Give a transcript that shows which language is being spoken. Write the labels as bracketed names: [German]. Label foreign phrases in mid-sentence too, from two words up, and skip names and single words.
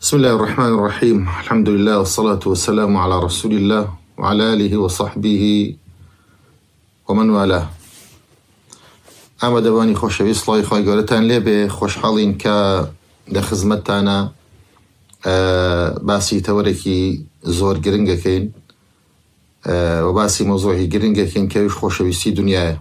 [Arabic] بسم الله الرحمن الرحيم. الحمد لله والصلاة والسلام على رسول الله وعلى آله وصحبه ومن والاه. [Central Kurdish] ئەمە دەبانی خۆشەویست سڵاوی خی گەورەتان لێبێ، خۆشحاڵین کە لە خزمەتتانە باسی تەوەرێکی زۆر گرنگەکەین و باسی مۆزۆعی گرنگەکەین کەویش خۆشەویستی دنیاە.